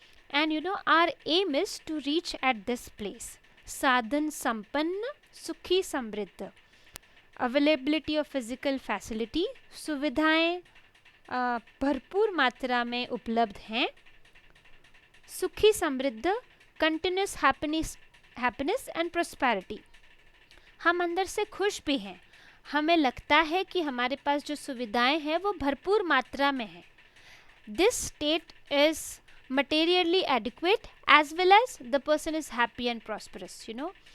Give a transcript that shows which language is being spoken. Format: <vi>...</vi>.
<en>And you know, our aim is to reach at this place.</en> <hi>Sadhan sampanna, sukhi samriddha.</hi> <en>Availability of physical facility,</en> <hi>सुविधाएं भरपूर मात्रा में उपलब्ध हैं. सुखी समृद्ध,</hi> <en>continuous happiness and prosperity.</en> <hi>हम अंदर से खुश भी हैं, हमें लगता है कि हमारे पास जो सुविधाएं हैं वो भरपूर मात्रा में हैं.</hi> <en>This state is materially adequate as well as the person is happy and prosperous, you know.</en>